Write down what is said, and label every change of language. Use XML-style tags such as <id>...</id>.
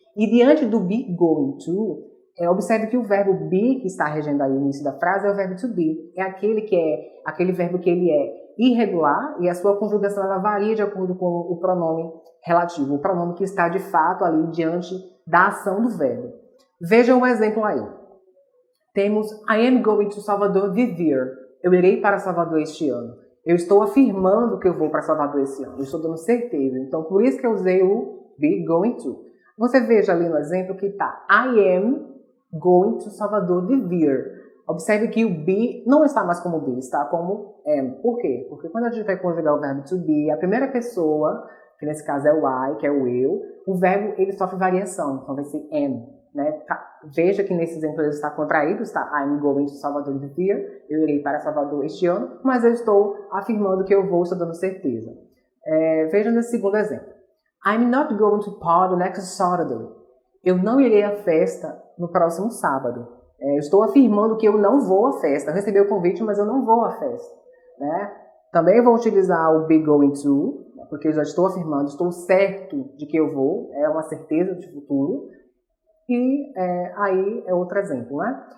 <pt>E diante do be going to, observe que o verbo be, que está regendo aí o início da frase, é o verbo to be. É aquele verbo que ele é irregular e a sua conjugação ela varia de acordo com o pronome relativo, o pronome que está de fato ali diante da ação do verbo. Veja um exemplo aí. Temos</pt> <en>I am going to Salvador this year.</en> <pt>Eu irei para Salvador este ano. Eu estou afirmando que eu vou para Salvador esse ano. Eu estou dando certeza. Então, por isso que eu usei o be going to. Você veja ali no exemplo que está</pt> <en>I am going to Salvador this year.</en> <pt>Observe que o be não está mais como be, está como am. Por quê? Porque quando a gente vai conjugar o verbo to be, a primeira pessoa, que nesse caso é o I, que é o eu, o verbo ele sofre variação, então vai ser am. Né? Veja que nesse exemplo ele está contraído, está</pt> <en>I'm going to Salvador this year,</en> <pt>eu irei para Salvador este ano, mas eu estou afirmando que eu vou, estou dando certeza. Veja nesse segundo exemplo.</pt> <en>I'm not going to party next Saturday.</en> <pt>Eu não irei à festa no próximo sábado. Eu estou afirmando que eu não vou à festa. Eu recebi o convite, mas eu não vou à festa. Né? Também vou utilizar o be going to, porque eu já estou afirmando, estou certo de que eu vou. É uma certeza de futuro. E aí é outro exemplo. Né?</pt>